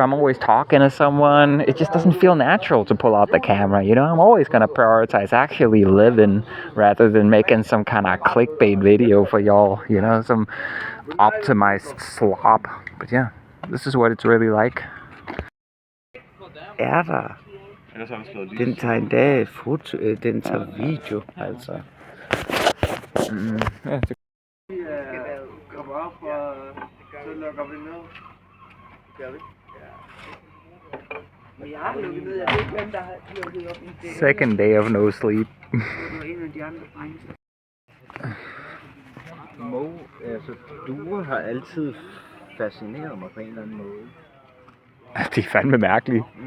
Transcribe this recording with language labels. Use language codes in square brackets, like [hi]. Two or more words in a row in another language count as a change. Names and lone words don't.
[en] I'm always talking to someone. It just doesn't feel natural to pull out the camera, you know? I'm always going to prioritize actually living rather than making some kind of clickbait video for y'all, you know, some optimized slop. But yeah, this is what it's really like. [da] Der. Den tager endda et foto, den tager video, altså. [en] Yeah, [da] Kommer op, og så lukker vi ned. Gør vi? Men jeg har lukket ned, jeg ved ikke, hvem der har lukket op i det. [en] second day of no sleep. [da] Det var en af de andre drenge. Mo, altså, duer har altid fascineret mig på en eller anden måde. De er fandme mærkelige.